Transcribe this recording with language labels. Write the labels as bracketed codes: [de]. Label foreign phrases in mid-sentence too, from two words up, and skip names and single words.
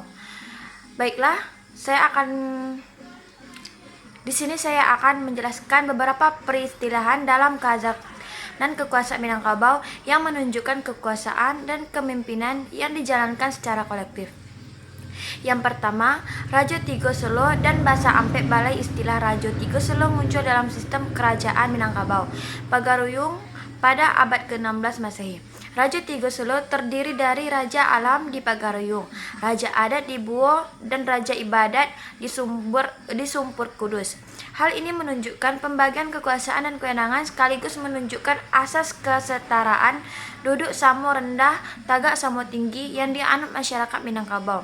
[id] Baiklah, di sini saya akan menjelaskan beberapa peristilahan dalam dan kekuasaan Minangkabau yang menunjukkan kekuasaan dan kepemimpinan yang dijalankan secara kolektif. Yang pertama, Rajo Tigo Selo dan bahasa Ampek Balai. Istilah Rajo Tigo Selo muncul dalam sistem kerajaan Minangkabau Pagaruyung pada abad ke-16 Masehi. Rajo Tigo Selo terdiri dari Raja Alam di Pagaruyung, Raja Adat di Buo, dan Raja Ibadat di Sumpur Kudus. Hal ini menunjukkan pembagian kekuasaan dan kewenangan sekaligus menunjukkan asas kesetaraan [min] duduk samo rendah, tagak samo tinggi [id] yang dianut masyarakat Minangkabau.